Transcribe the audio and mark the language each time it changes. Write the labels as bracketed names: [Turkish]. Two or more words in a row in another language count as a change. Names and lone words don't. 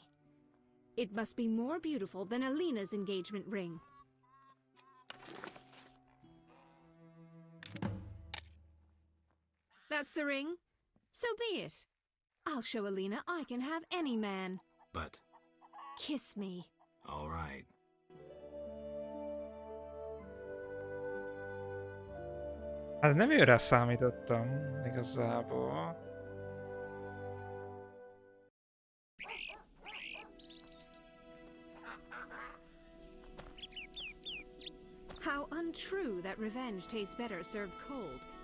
[English] It must be more beautiful than Alina's engagement ring. That's the ring? So be it. I'll show Alina I can have any man. But, Kiss me. all right. [Hungarian] Hát nem őre számítottam, igazából. [English] How untrue that revenge tastes better served cold.